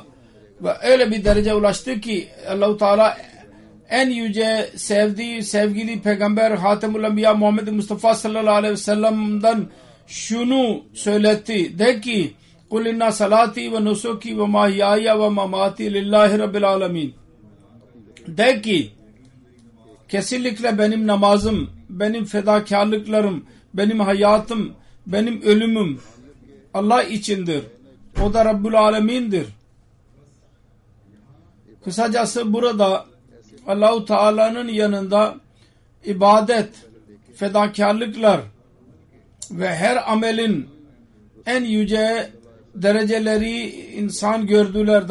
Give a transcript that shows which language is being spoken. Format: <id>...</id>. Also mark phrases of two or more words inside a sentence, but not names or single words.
<tr>Ve öyle bir derece ulaştı ki Allah-u Teala en yüce sevgili peygamber</tr> <ar>خاتم الأنبياء</ar> <tr>Muhammed Mustafa</tr> <ar>صلى الله عليه وسلم'den</ar> <tr>şunu söyletti. De ki</tr> <ar>قل إن صلاتي ونسكي ومحياي ومماتي لله رب العالمين.</ar> <tr>De ki kesinlikle benim namazım, benim fedakarlıklarım, benim hayatım, benim ölümüm Allah içindir. O da Rabbul Alemin'dir. Kısacası burada Allah-u Teala'nın yanında ibadet, fedakarlıklar ve her amelin en yüce dereceleri insan gördüler.</tr>